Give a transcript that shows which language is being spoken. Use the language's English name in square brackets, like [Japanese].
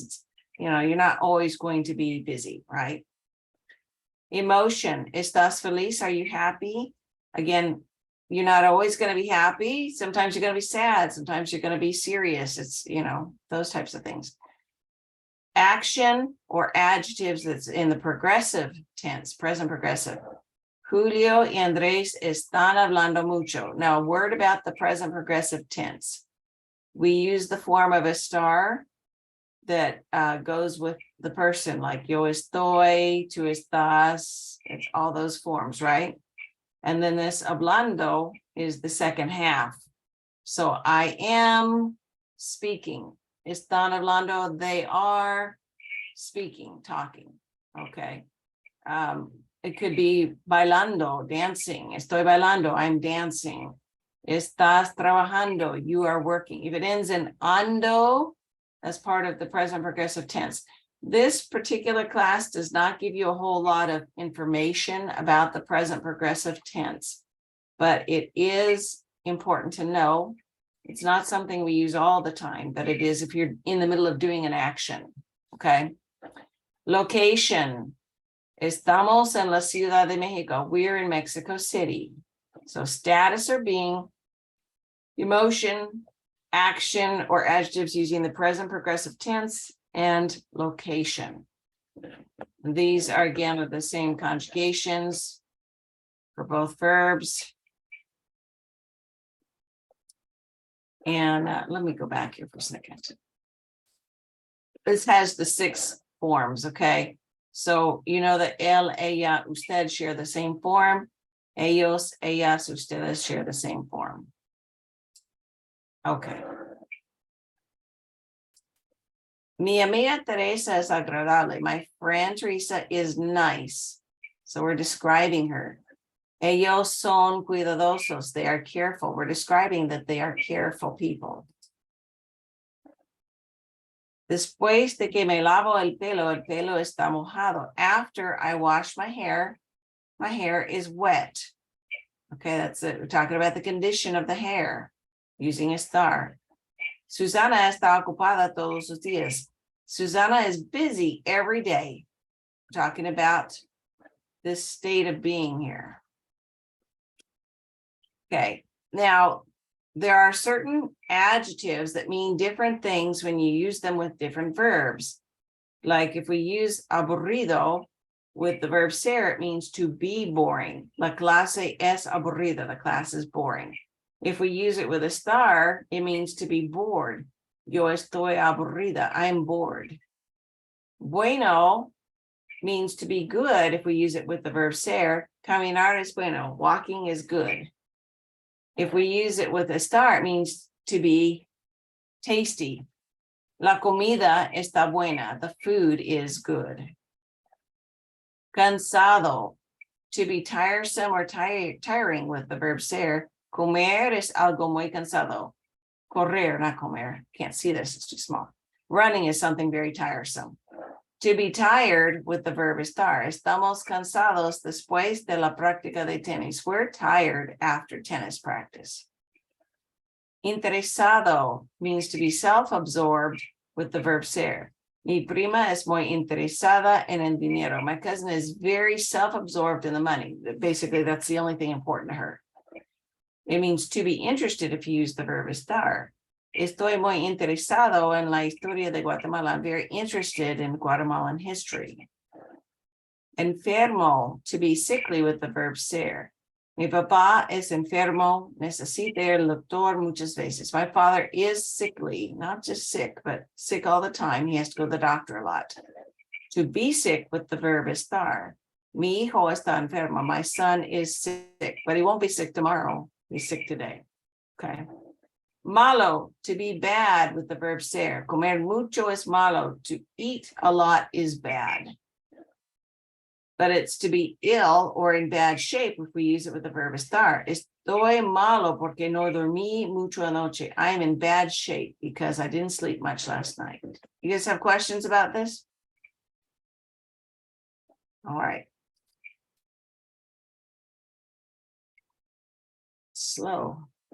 [English] It's, you're not always going to be busy, right? Emotion. [Spanish] Estás feliz? [English] Are you happy? Again, you're not always going to be happy. Sometimes you're going to be sad. Sometimes you're going to be serious. It's, those types of things. Action or adjectives that's in the progressive tense, present progressive. [Spanish] Julio y Andrés están hablando mucho. [English] Now, a word about the present progressive tense. We use the form of estar that goes with the person, like [Spanish] yo estoy, tú estás, [English] it's all those forms, right? And then this hablando is the second half. So I am speaking. [Spanish] Están hablando, [English] they are speaking, talking, okay? It could be bailando, dancing. [Spanish] Estoy bailando, [English] I'm dancing. [Spanish] Estás trabajando, [English] you are working. If it ends in ando, that's part of the present progressive tense. This particular class does not give you a whole lot of information about the present progressive tense, but it is important to know. It's not something we use all the time, but it is if you're in the middle of doing an action, okay? Location. [Spanish] Estamos en la Ciudad de Mexico. [English] We're in Mexico City. So status or being, emotion, action, or adjectives using the present progressive tense, and location. These are again the same conjugations for both verbs. And let me go back here for a second. This has the 6 forms, okay? So you know that él, ella, usted share the same form. Ellos, ellas, ustedes share the same form. Okay. [Spanish] Mi amiga Teresa es agradable. [English] My friend Teresa is nice. So we're describing her. [Spanish] Ellos son cuidadosos. [English] They are careful. We're describing that they are careful people. [Spanish] Después de que me lavo el pelo está mojado. [English] After I wash my hair is wet. Okay, that's it. We're talking about the condition of the hair using estar. [Spanish] Susana está ocupada todos los días. [English] Susana is busy every day. We're talking about this state of being here. Okay, now there are certain adjectives that mean different things when you use them with different verbs. Like if we use aburrido with the verb ser, it means to be boring. [Spanish] La clase es aburrida. [English] The class is boring. If we use it with estar, it means to be bored. [Spanish] Yo estoy aburrida. [English] I'm bored. Bueno means to be good. If we use it with the verb ser, [Spanish] caminar es bueno. [English] Walking is good. If we use it with estar, it means to be tasty. [Spanish] La comida está buena. [English] The food is good. Cansado, to be tiresome or tiring with the verb ser. [Spanish] Comer es algo muy cansado. [English] Correr, not comer. Can't see this, it's too small. Running is something very tiresome. To be tired with the verb estar. [Spanish] Estamos cansados después de la práctica de tenis. [English] We're tired after tennis practice. Interesado means to be self-absorbed with the verb ser. [Spanish] Mi prima es muy interesada en el dinero. [English] My cousin is very self-absorbed in the money. Basically, that's the only thing important to her. It means to be interested if you use the verb estar. [Spanish] Estoy muy interesado en la historia de Guatemala. [English] I'm very interested in Guatemalan history. Enfermo, to be sickly with the verb ser. [Spanish] Mi papá es enfermo, necesita ir al doctor muchas veces. [English] My father is sickly, not just sick, but sick all the time. He has to go to the doctor a lot. To be sick with the verb estar. [Spanish] Mi hijo está enfermo. [English] My son is sick, but he won't be sick tomorrow. He's sick today. Okay. Malo, to be bad with the verb ser. [Spanish] Comer mucho es malo. [English] To eat a lot is bad. But it's to be ill or in bad shape if we use it with the verb estar. [Spanish] Estoy malo porque no dormí mucho anoche. [English] I am in bad shape because I didn't sleep much last night. You guys have questions about this? All right. Slow.